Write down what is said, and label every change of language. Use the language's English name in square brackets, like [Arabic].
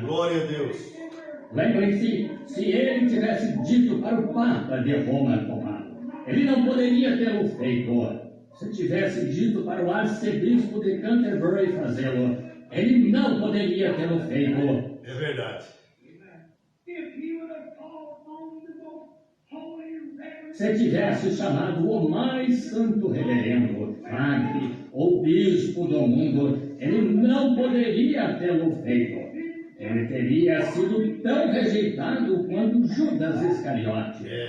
[Portuguese] Glória a Deus. Lembrem-se, se ele tivesse dito para o Papa de Roma tomá-lo, ele não poderia tê-lo feito. Se tivesse dito para o arcebispo de Canterbury fazê-lo, ele não poderia tê-lo feito. É verdade. [English] If he would have called on the most holy reverend. [Portuguese] Se tivesse chamado o mais santo reverendo, padre ou bispo do mundo, ele não poderia tê-lo feito. Ele teria sido tão rejeitado quanto Judas Iscariote.